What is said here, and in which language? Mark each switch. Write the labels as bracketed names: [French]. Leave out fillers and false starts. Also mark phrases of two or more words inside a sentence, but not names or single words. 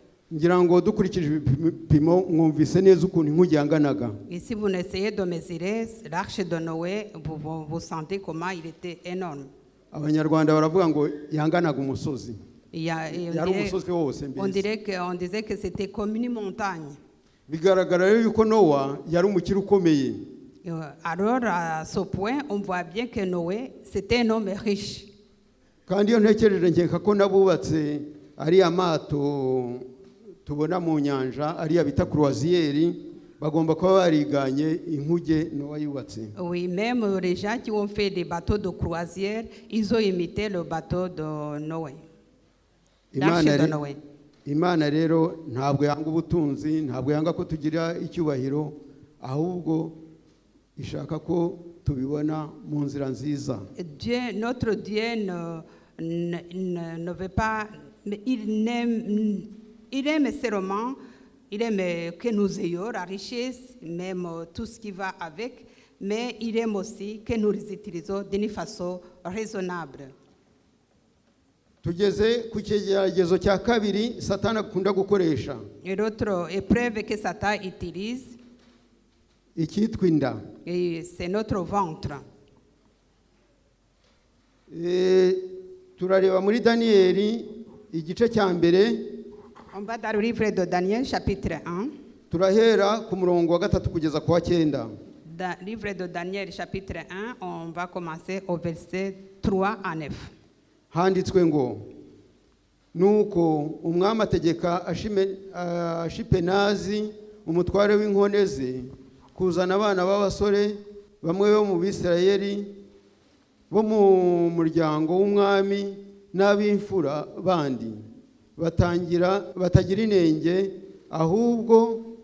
[Kinyarwanda] ngira ngo dukurikije ibipimo mwumvise neza ukuntu inkuge yanganaga. [French] Et si vous essayez de mesurer l'arche de Noé, vous sentez comment il était énorme. [Kinyarwanda] Abanyarwanda baravuga ngo yanganaga umusozi. [French] Et [Kinyarwanda] Yari umusozi wose mbese. [French] on disait que c'était comme une montagne. [Kinyarwanda] Bigaragara rero yuko Nowa yari umukire ukomeye. [French] Alors, à ce point, on voit bien que Noé, c'était un homme riche. [Kinyarwanda] Kandi iyo ntekereje nkeka ko nabubatse ari amato tubona mu nyanja ariya bita croisière bagomba kuba bariganye inkuge Nowa yubatse. [French] Oui, même les gens qui ont fait des bateaux de croisière, ils ont imité le bateau de Noé. L'arche de Noé. [Kinyarwanda] Imana rero ntabwo yanga ubutunzi, ntabwo yanga ko tugira icyubahiro, ahubwo ishaka ko tubibona mu nzira nziza. [French] Dieu, notre Dieu ne veut pas, mais il aime seulement, il aime que nous ayons la richesse, même tout ce qui va avec, mais il aime aussi que nous les utilisons d'une façon raisonnable. [Kinyarwanda] Tugeze ku kigeragezo cya kabiri Satani akunda gukoresha. [French] Et l'autre épreuve que Satan utilise, [Kinyarwanda] icyitwa inda. [French] c'est notre ventre. [Kinyarwanda] Turareba muri Daniyeli igice cya mbere. [French] On va dans le livre de Daniel chapitre 1. [Kinyarwanda] Turahera ku murongo wa 3 kugeza ku wa 9. [French] Dans le livre de Daniel chapitre 1, on va commencer au verset 3 à 9. [Kinyarwanda] Handitswe ngo nuko umwami ategeka Ashipenazi umutware w'inkone ze kuzana abana b'abasore bamwe bo mu Bisirayeli bo mu muryango w'umwami n'ab'imfura bandi batagira inenge ahubwo